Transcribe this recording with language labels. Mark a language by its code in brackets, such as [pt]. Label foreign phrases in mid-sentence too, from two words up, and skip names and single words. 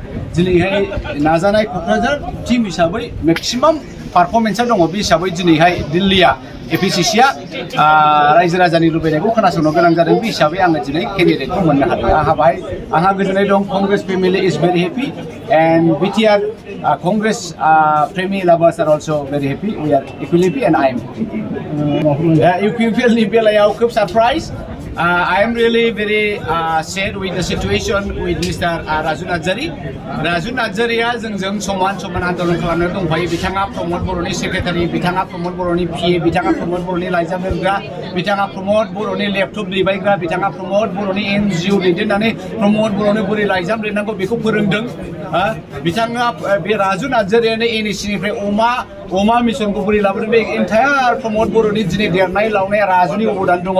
[brx] दिनैहाय नाजानाय क'क्राझार टीम हिसाबै [en] maximum performance [brx] दङ। बे हिसाबै दिनैहाय दिल्लीया एपिसिसिया रायजो राजानि लुबैनायखौ खोनासंनो गोनां जादों। बे हिसाबै आङो दिनै केन्डिडेटखौ मोननो हादों। आंहा गोजोननाय दं। [en] Congress family is very happy and BTR Congress Premier lovers are also very happy. We are equally happy and I am happy. [brx] UPPL ni belayau खूब surprise. [en] I am really very sad with the situation with Mr. [brx] Raju Narzary. Raju Narzarya जोंजों समान आन्दोलन खालामनो दंफायो। बिथाङा प्रमद बर'नि सेक्रेटारि, बिथाङा प्रमद बर'नि PA, बिथाङा प्रमद बर'नि लाइजाम लिरग्रा, बिथाङा प्रमद बर'नि लेपटप दैबायग्रा, बिथाङा प्रमद बर'नि NGO दैदेननानै प्रमद बर'नो बोरै लाइजाम लिरनांगौ बेखौ फोरोंदों। बिथाङा बे राजु नार्जारियानो एनएसिनिफ्राय अमा मिसनखौ बोरै लाबोदों बे एन्टायार प्रमद बर'नि दिनै देरनाय लावनाय राजुनि अबदान दङ।